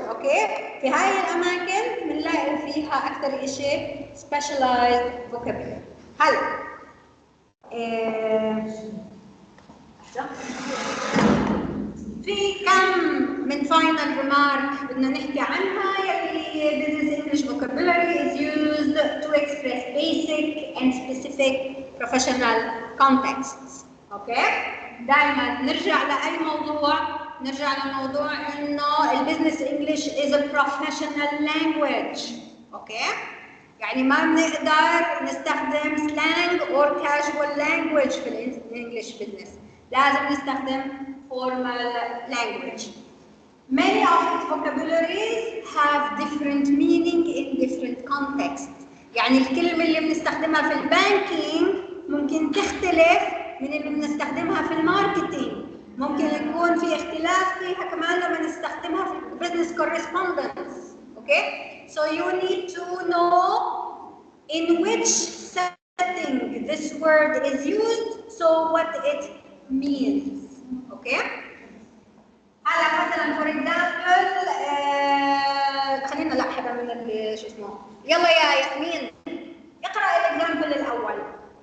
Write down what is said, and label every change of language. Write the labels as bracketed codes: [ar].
[ar] اوكي؟ في هاي الأماكن بنلاقي فيها أكثر شيء specialized vocabulary. هلا في كم من final remark بدنا نحكي عنها، يلي [en] business English vocabulary is used to express basic and specific professional contexts. [ar] اوكي؟ دائما نرجع لأي موضوع، نرجع لموضوع انه البزنس انجلش [en] is a professional language. [ar] اوكي؟ يعني ما بنقدر نستخدم [en] slang or casual language [ar] في الانجلش business، لازم نستخدم [en] formal language. Many of its vocabularies have different meaning in different contexts. [ar] يعني الكلمة اللي بنستخدمها في البانكينج ممكن تختلف من اللي بنستخدمها في الماركتينج، ممكن يكون في اختلاف فيها كمان لما نستخدمها في business correspondence. [en] Okay? So you need to know in which setting this word is used, so what it means. Okay? [ar] هلا مثلا [en] for example [ar] خلينا لا حدا من اللي شو اسمه، يلا يا ياسمين اقرأ الاكزامبل الأول.